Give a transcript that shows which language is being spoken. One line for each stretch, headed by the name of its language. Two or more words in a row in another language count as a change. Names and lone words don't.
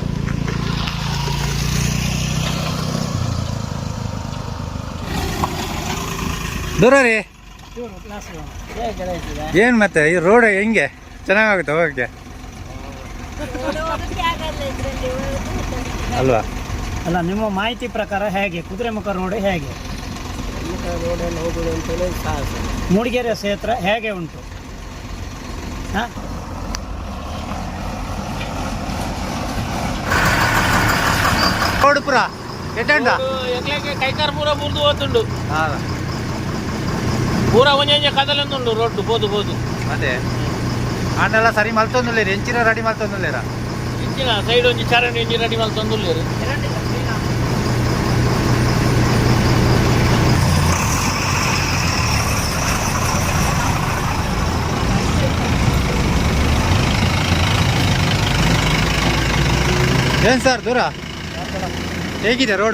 Kannada: ದೂರ ರೀ ಏನು ಮತ್ತೆ ಈ ರೋಡ್ ಹೆಂಗೆ ಚೆನ್ನಾಗುತ್ತೆ ಹೋಗಕ್ಕೆ ಅಲ್ವಾ? ಅಲ್ಲ, ನಿಮ್ಮ ಮಾಹಿತಿ ಪ್ರಕಾರ ಹೇಗೆ ಕುದುರೆಮುಖ ರೋಡ್ ಹೇಗೆ? ಮೂಡಿಗೆರೆ ಕ್ಷೇತ್ರ ಹೇಗೆ ಉಂಟು?
Tulu: ರೋಡ್ ಪುರ ಎಟ್ಟಂಡ ಕೈಕಾರ ಪೂರ ಮುರಿದು ಹೋಗ್ತುಂಡು. ಪೂರ ಒಂಜೆ ಕದಲೊಂದುಂಡು ರೋಡ್ ಬೋದು ಅದೇ ಆನೆಲ್ಲ ಸರಿ ಮಲ್ತೊಂದುಲ್ಲೇರಿ, ಎಂಚಿನ ರೆಡಿ ಮಲ್ತೊಂದುಲ್ಲೇರ, ಇಂಚಿನ ಸೈಡ್ ಒಂಜಿ ಚರಂಡಿ ಒಂಜಿ ರೆಡಿ ಮಾಡಿ ತಂದುಲ್ಲೇರು.
Kannada: ಏನು ಸರ್ ದೂರ ಹೇಗಿದೆ ರೋಡು?